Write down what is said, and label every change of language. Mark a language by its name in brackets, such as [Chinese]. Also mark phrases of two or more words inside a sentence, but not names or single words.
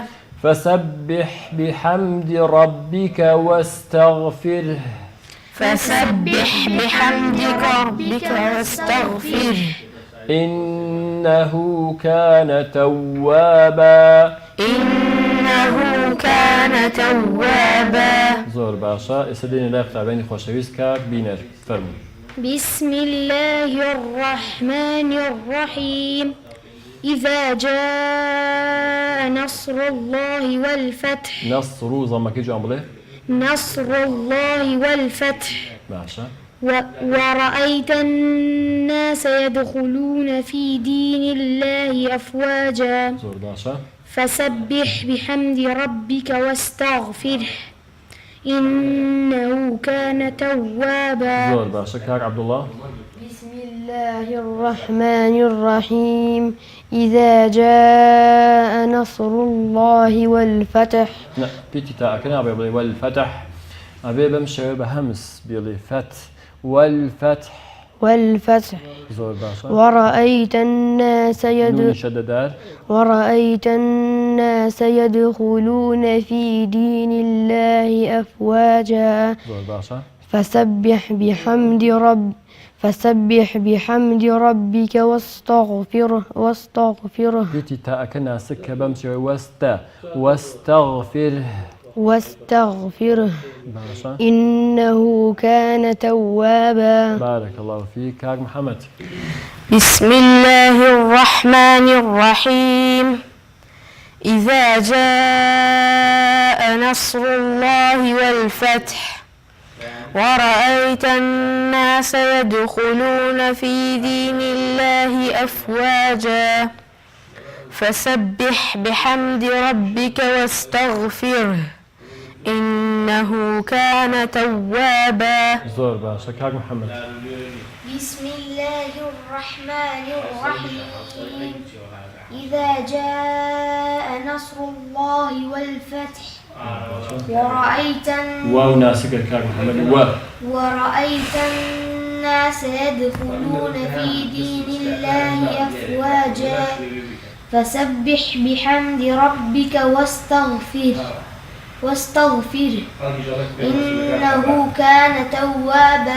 [Arabic] فسبح بحمد ربك واستغفره فسبح بحمدك ربك واستغفره إنه كان توابا إنه كان توابا [Central Kurdish] زۆر باشە ئێستا دێنێ لای قوتابیانی خۆشەویست کاک بینەر فەرموو [Arabic] بسم الله الرحمن الرحيم إذا جاء نصر الله والفتح [Central Kurdish] نەسڕ و زەمەکەی جوان بڵێ [Arabic] نصر الله والفتح [Central Kurdish] باشە [Arabic] ورأيت الناس يدخلون في دين الله أفواجا [Central Kurdish] زۆر باشە [Arabic] فسبح بحمد ربك واستغفره إنه كان توابا [Central Kurdish] زۆر باشە کاک عەبدوڵڵا [Arabic] بسم الله الرحمن الرحيم إذا جاء نصر الله والفتح [Central Kurdish] پێتی تاەکە نابێ بڵێ والفتح ئەبێ بەم شێوە بە هەمس بڵێ [Arabic] فەت والفتح والفتح [Central Kurdish] زۆر باشە [Arabic] ورأيت الناس [Central Kurdish] نونی شەدەدار [Arabic] ورأيت الناس يدخلون في دين الله أفواجا [Central Kurdish] زۆر باشە [Arabic] فسبح بحمد ربك واستغفره [Central Kurdish] پێتی تاەکە ناسک کە بەم شێوە واستغفره باشە [Arabic] إنه كان توابا بارك الله فيك كاك محمد بسم الله الرحمن الرحيم إذا جاء نصر الله والفتح ورأيت الناس يدخلون في دين الله أفواجا فسبح بحمد ربك واستغفره إنه كان توابا [Central Kurdish] زۆر باشە کاک محمد [Arabic] بسم الله الرحمن الرحيم إذا جاء نصر الله والفتح [Central Kurdish] واو ناسكة كاك محمد [Arabic] ورأيت الناس يدخلون في دين الله أفواجا فسبح بحمد ربك واستغفره إنه كان توابا